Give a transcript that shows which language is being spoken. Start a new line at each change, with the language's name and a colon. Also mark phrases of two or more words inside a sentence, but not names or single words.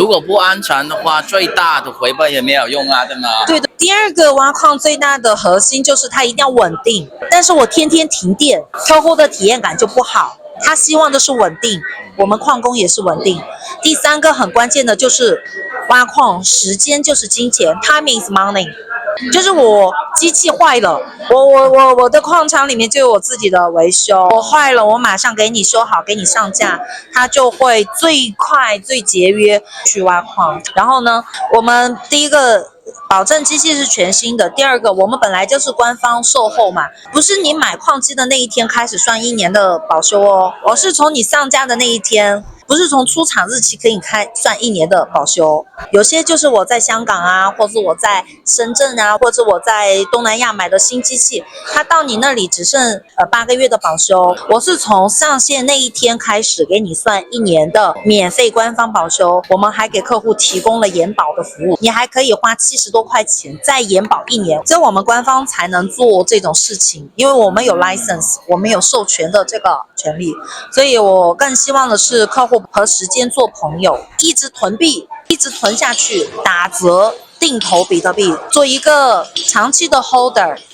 Chinese: 如果不安全的話，最大的回報也沒有用啊，對嗎？對的。第二個挖礦最大的核心就是它一定要穩定，但是我天天停電，客戶的體驗感就不好。他希望的是穩定，我們礦工也是穩定。第三個很關鍵的就是挖礦，時間就是金錢 ，
English: time is money。
Chinese: 就是我機器壞了，我的礦場裡面就有我自己的維修，我壞了，我馬上給你修好，給你上架，它就會最快最節約去挖礦。然後呢，我們第一個保證機器是全新的，第二個我們本來就是官方售後嘛，不是你買礦機的那一天開始算1年的保修哦，我是從你上架的那一天，不是從出廠日期可以算1年的保修。有些就是我在香港啊，或者我在深圳啊，或者我在東南亞買的新機器，它到你那裡只剩8個月的保修，我是從上線那一天開始給你算1年的免費官方保修，我們還給客戶提供了延保的服務，你還可以花70多塊錢再延保1年，只有我們官方才能做這種事情，因為我們有 license， 我們有授權的這個權利，所以我更希望的是客戶和時間做朋友，一直囤幣，一直囤下去，打折定投比特幣，做一個長期的 holder。